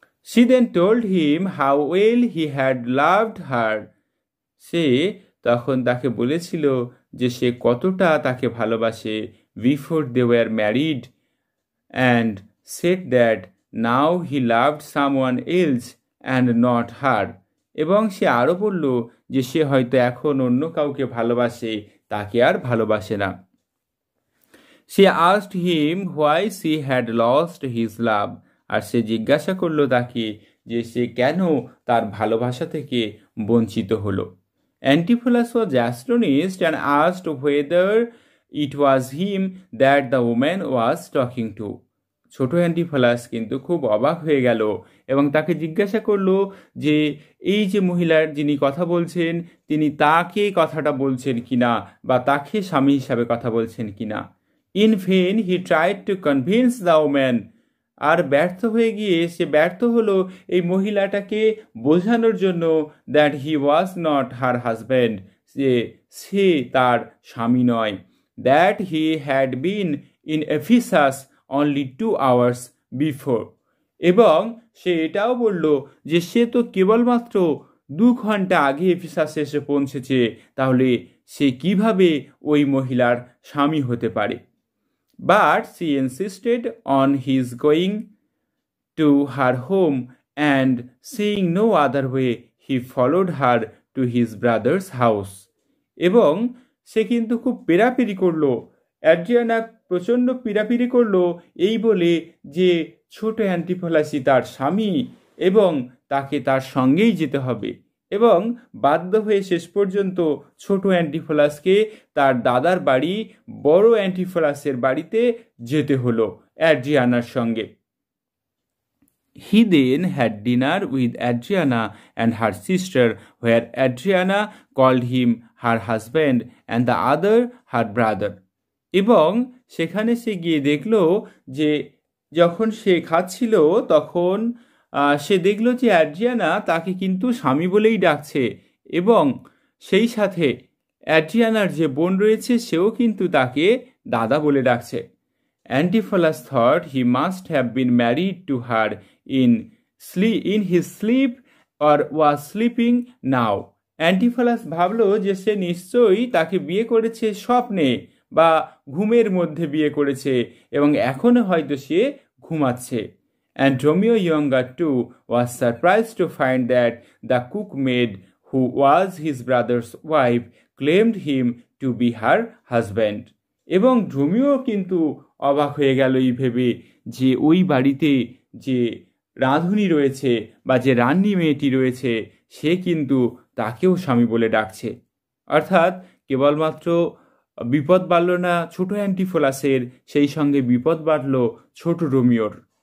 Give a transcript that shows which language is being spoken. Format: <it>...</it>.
<en>She then told him how well he had loved her.</en> <bn>সে তখন তাকে বলেছিল যে সে কতটা তাকে ভালোবাসে</bn> <en>before they were married, and said that now he loved someone else and not her.</en> <bn>এবং সে আরও বলল যে সে হয়তো এখন অন্য কাউকে ভালোবাসে, তাকে আর ভালোবাসে না।</bn> <en>She asked him why she had lost his love.</en> <bn>আর সে জিজ্ঞাসা করল তাকে যে সে কেন তার ভালোবাসা থেকে বঞ্চিত হলো।</bn> <en>Antipholus was astonished and asked whether it was him that the woman was talking to.</en> <bn>ছোট অ্যান্টিফলাস কিন্তু খুব অবাক হয়ে গেল এবং তাকে জিজ্ঞাসা করল যে এই যে মহিলার যিনি কথা বলছেন তিনি তাকে কথাটা বলছেন কিনা বা তাকে স্বামী হিসাবে কথা বলছেন কিনা।</bn> <en>In vain he tried to convince the woman.</en> <bn>আর ব্যর্থ হয়ে গিয়ে সে ব্যর্থ হলো এই মহিলাটাকে বোঝানোর জন্য</bn> <en>that he was not her husband,</en> <bn>যে সে তার স্বামী নয়,</bn> <en>that he had been in Ephesus only 2 hours before.</en> <bn>এবং সে এটাও বলল যে সে তো কেবলমাত্র 2 ঘন্টা আগে এফিসাসে এসে পৌঁছেছে, তাহলে সে কিভাবে ওই মহিলার স্বামী হতে পারে।</bn> <en>But she insisted on his going to her home, and seeing no other way, he followed her to his brother's house.</en> <bn>এবং সে কিন্তু খুব পেরাপেরি করলো, অ্যাড্রিয়ানা প্রচণ্ড পেরাপেরি করলো এই বলে যে ছোট অ্যান্টিফলাসই তার স্বামী এবং তাকে তার সঙ্গেই যেতে হবে, এবং বাধ্য হয়ে শেষ পর্যন্ত ছোট অ্যান্টিফলাসকে তার দাদার বাড়ি বড় অ্যান্টিফলাসের বাড়িতে যেতে হলো অ্যাড্রিয়ানার সঙ্গে।</bn> <en>He then had dinner with Adriana and her sister, where Adriana called him her husband and the other her brother.</en> <bn>এবং সেখানে সে গিয়ে দেখল যে যখন সে খাচ্ছিল তখন সে দেখল যে অ্যাড্রিয়ানা তাকে কিন্তু স্বামী বলেই ডাকছে, এবং সেই সাথে অ্যাড্রিয়ানার যে বোন রয়েছে সেও কিন্তু তাকে দাদা বলে ডাকছে।</bn> <en>Antipholus thought he must have been married to her in his sleep or was sleeping now.</en> <bn>Antipholus ভাবলো যে সে নিশ্চয়ই তাকে বিয়ে করেছে স্বপ্নে বা ঘুমের মধ্যে বিয়ে করেছে এবং এখনো হয়তো সে ঘুমাচ্ছে।</bn> <en>And Romeo younger too was surprised to find that the cookmaid who was his brother's wife claimed him to be her husband.</en> <bn>এবং রোমিও কিন্তু অবাক হয়ে গেল এই ভেবে যে ওই বাড়িতে যে রাঁধুনি রয়েছে বা যে রান্নি মেয়েটি রয়েছে সে কিন্তু তাকেও স্বামী বলে ডাকছে। অর্থাৎ কেবলমাত্র বিপদ বাড়ল না ছোট অ্যান্টিফোলাসের, সেই সঙ্গে বিপদ বাড়ল ছোট রোমিওর।</bn>